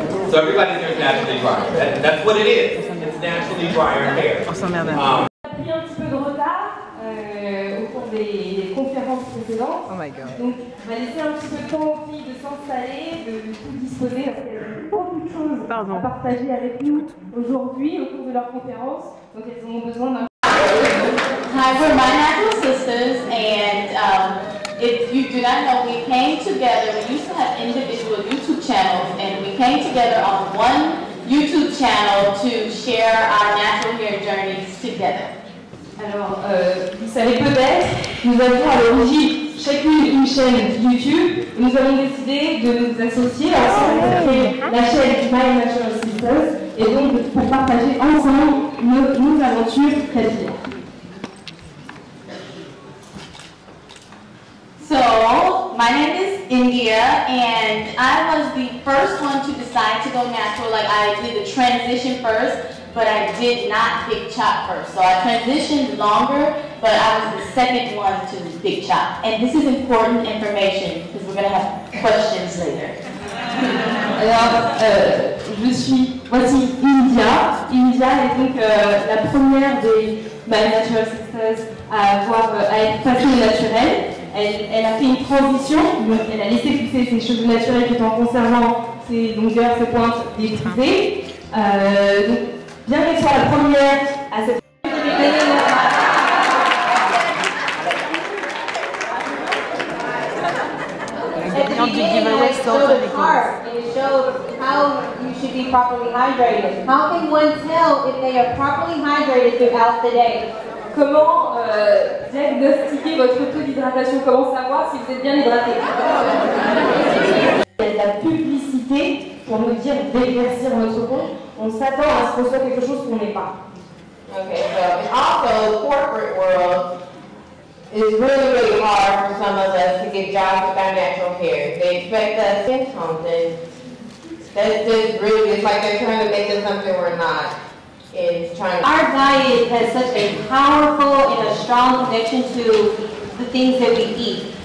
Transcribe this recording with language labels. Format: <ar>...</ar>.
<en>So everybody's here is naturally dry. That's what it is. It's naturally drier hair.</en> <fr>On s'emmerde. On a pris un petit peu de retard au cours des conférences précédentes.</fr> <en>Oh my god.</en> <fr>Donc, on va laisser un petit peu de temps aux filles de s'installer, de tout disposer, parce qu'elles ont beaucoup de choses à partager avec nous aujourd'hui au cours de leur conférence. Donc, elles ont besoin d'un...</fr> <en>Hi, we're My Natural Sisters, and if you do not know, we came together. We used to have individual YouTube channels, and we came together on one YouTube channel to share our natural hair journeys together.</en> <fr>Alors, vous savez peut-être, nous avions à l'origine chacune une chaîne YouTube. Et nous avons décidé de nous associer ensemble pour créer la chaîne My Natural Sisters et donc pour partager ensemble nos aventures capillaires.</fr> <en>So, my name is India, and I was the first one to decide to go natural. Like, I did the transition first, but I did not big chop first. So I transitioned longer, but I was the second one to big chop. And this is important information, because we're going to have questions later.</en> <fr>Alors, voici India. India est donc la première des My Natural Sisters à être passée au naturel. Elle a fait une transition, donc elle a laissé pousser ses cheveux naturels tout en conservant ses longueurs, ses pointes défrisées. Donc, bien qu'elle soit la première à cette...</fr> <en>It shows how you should be properly hydrated. How can one tell if they are properly hydrated throughout the day?</en> <fr>Comment diagnostiquer votre taux d'hydratation? Comment savoir si vous êtes bien hydraté? Il y a de la publicité pour nous dire d'éclaircir notre compte. On s'attend à ce qu'on soit quelque chose qu'on n'est pas.</fr> <en>Okay, so also corporate world is really hard for some of us to get jobs with our natural hair. They expect us to get something. That's just really, it's like they're trying to make us something we're not. Our diet has such a powerful and a strong connection to the things that we eat.</en>